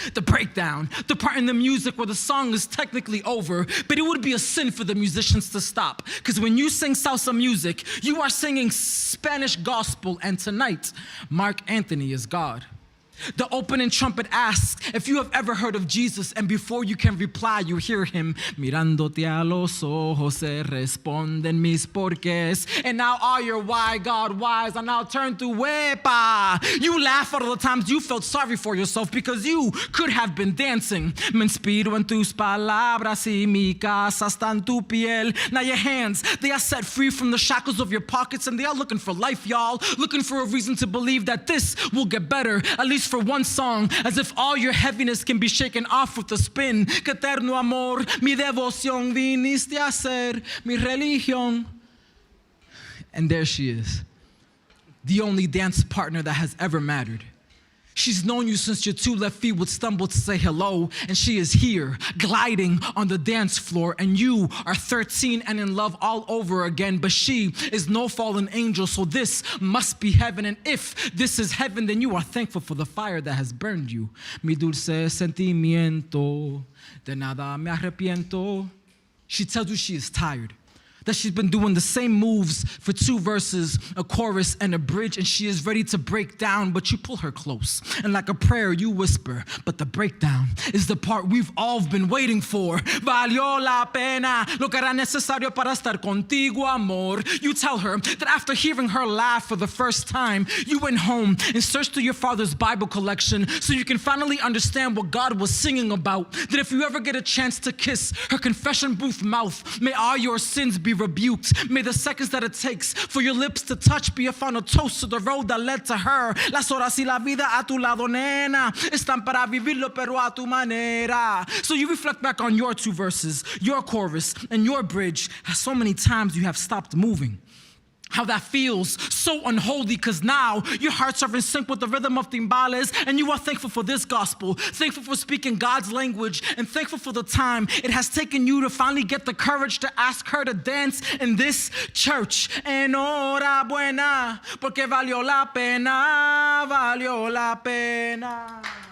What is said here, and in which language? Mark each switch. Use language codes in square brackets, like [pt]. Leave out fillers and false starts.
[en] The breakdown, the part in the music where the song is technically over, but it would be a sin for the musicians to stop. Because when you sing salsa music, you are singing Spanish gospel, and tonight, Mark Anthony is God. The opening trumpet asks if you have ever heard of Jesus, and before you can reply, you hear him. [es] Mirándote a los ojos se responden mis porqués. [en] And now all your why, God, whys are now turned to wepa. You laugh at all the times you felt sorry for yourself because you could have been dancing. [es] Me inspiro en tus palabras y mi casa está en tu piel. [en] Now your hands, they are set free from the shackles of your pockets, and they are looking for life, y'all. Looking for a reason to believe that this will get better, at least for one song, as if all your heaviness can be shaken off with a spin. [es] Que eterno amor, mi devoción, viniste a ser mi religión. [en] And there she is, the only dance partner that has ever mattered. She's known you since your two left feet would stumble to say hello, and she is here, gliding on the dance floor, and you are 13 and in love all over again, but she is no fallen angel, so this must be heaven, and if this is heaven, then you are thankful for the fire that has burned you. [es] Mi dulce sentimiento, de nada me arrepiento. [en] She tells you she is tired, that she's been doing the same moves for 2 verses, a chorus, and a bridge, and she is ready to break down, but you pull her close. And like a prayer, you whisper, but the breakdown is the part we've all been waiting for. [es] Valió la pena, lo que era necesario para estar contigo, amor. [en] You tell her that after hearing her laugh for the first time, you went home and searched through your father's Bible collection so you can finally understand what God was singing about. That if you ever get a chance to kiss her confession booth mouth, may all your sins be rebuked. May the seconds that it takes for your lips to touch be a final toast to the road that led to her. [es] Las horas y la vida a tu lado, nena, están para vivirlo, pero a tu manera. [en] So you reflect back on your 2 verses, your chorus, and your bridge. So many times you have stopped moving. How that feels so unholy, because now your hearts are in sync with the rhythm of timbales, and you are thankful for this gospel, thankful for speaking God's language, and thankful for the time it has taken you to finally get the courage to ask her to dance in this church. [es] Enhorabuena, porque valió la pena, valió la pena.